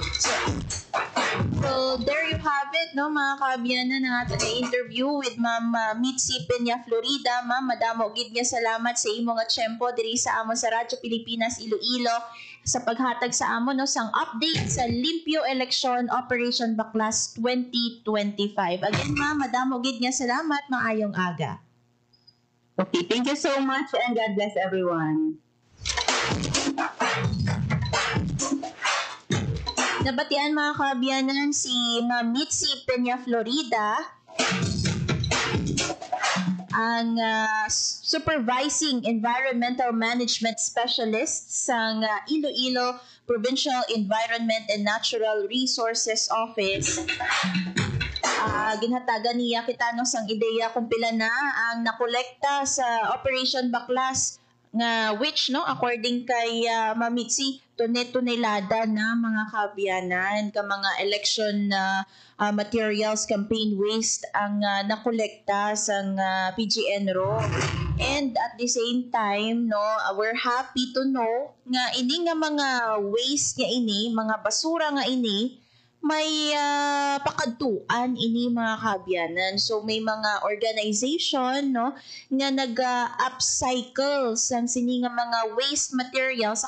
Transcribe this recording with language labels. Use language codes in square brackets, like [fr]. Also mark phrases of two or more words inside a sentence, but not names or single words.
[en] So there you have it, [hil] no, mga kaabyanan, ng aton nga [en] interview with [hil] Ma'am Mitzi Peña Florida. Ma'am, madamo gid nga salamat sa imo nga tiyempo diri sa amon sa Radyo Pilipinas Iloilo sa paghatag sa amon, no, sang update sa Limpyo Election Operation Baklas 2025. Again, ma'am, madamo gid nga salamat, maayong aga. [en] Okay, thank you so much and God bless everyone. [hil] Nabatian, mga kaabyanan, si Ma'am Mitzi Peña Florida, ang Supervising Environmental Management Specialist sa Iloilo Provincial Environment and Natural Resources Office. Ginhatagan niya kita, no, sang ideya kung pila na ang nakolekta sa Operation Baklas nga which no according kay Mamitsi tunay-tunaylada na mga kabyanan ka mga [en] election materials campaign waste [hil] ang nakolekta sa PGNRO. [en] And at the same time no we're happy to know [hil] nga ini nga mga waste nga ini mga basura nga ini may pakadtuan ini mga kabyanan. So may mga organization no nga nag-upcycle sang sini nga mga [en] waste materials.